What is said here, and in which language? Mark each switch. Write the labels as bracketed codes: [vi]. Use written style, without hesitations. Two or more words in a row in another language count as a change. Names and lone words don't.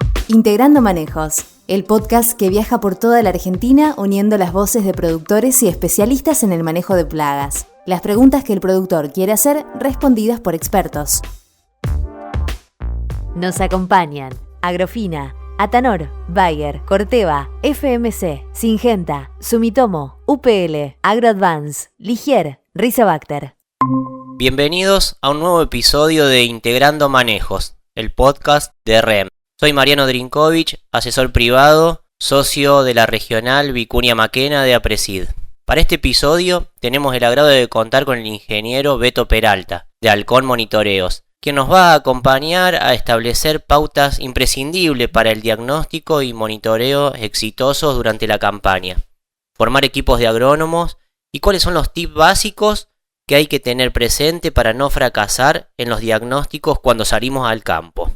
[es] Integrando Manejos, el podcast que viaja por toda la Argentina uniendo las voces de productores y especialistas en el manejo de plagas. Las preguntas que el productor quiere hacer, respondidas por expertos. Nos acompañan Agrofina, Atanor, Bayer, Corteva, FMC, Syngenta, Sumitomo, UPL, AgroAdvance, Ligier, Rizobacter. Bienvenidos a un nuevo episodio de Integrando Manejos, el podcast de REM. Soy Mariano Drinkovich, asesor privado, socio de la regional Vicuña Maquena de Apresid. Para este episodio tenemos el agrado de contar con el ingeniero Beto Peralta, de Halcón Monitoreos, quien nos va a acompañar a establecer pautas imprescindibles para el diagnóstico y monitoreo exitosos durante la campaña, formar equipos de agrónomos y cuáles son los tips básicos que hay que tener presente para no fracasar en los diagnósticos cuando salimos al campo.